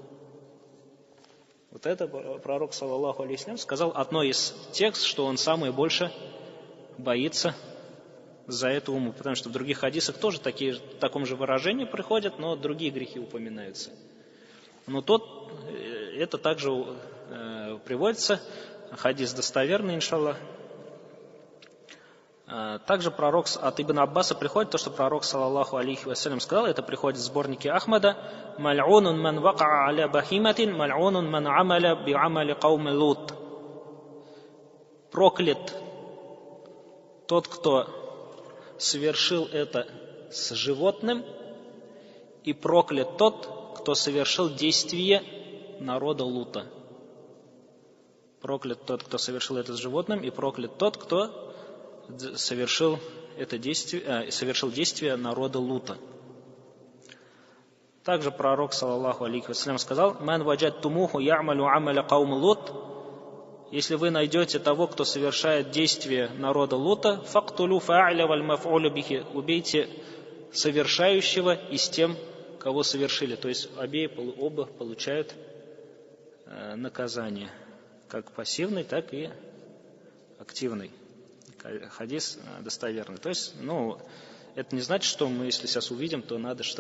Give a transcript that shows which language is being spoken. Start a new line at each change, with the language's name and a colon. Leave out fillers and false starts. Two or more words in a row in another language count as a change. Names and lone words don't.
Russian: Вот это пророк,
Arabic: صلى الله عليه وسلم,
Russian: сказал одно из текстов, что он самое больше боится за эту умму, потому что в других хадисах тоже в таком же выражении приходят, но другие грехи упоминаются. Но это также приводится, хадис достоверный, иншаллах. Также пророк от Ибн Аббаса приходит то, что пророк,
Arabic: صلى الله عليه وسلم,
Russian: сказал, это приходит в сборнике Ахмада,
Arabic: «ملعون من وقع على بهيمة، ملعون من عمل بعمل قوم لوط».
Russian: Проклят тот, кто совершил это с животным, и проклят тот, кто совершил действие народа Лута. Проклят тот, кто совершил это с животным, и проклят тот, кто совершил действие народа Лута. Также пророк,
Arabic: صلى الله عليه وسلم, сказал, «من وجدتموه يعمل عمل قوم لوط».
Russian: Если вы найдете того, кто совершает действие народа Лута,
Arabic: فاقتلوا الفاعل والمفعول به,
Russian: убейте совершающего и с тем, кого совершили. То есть оба получают наказание, как пассивный, так и активный. Хадис достоверный. То есть, это не значит, что мы, если сейчас увидим, то надо что?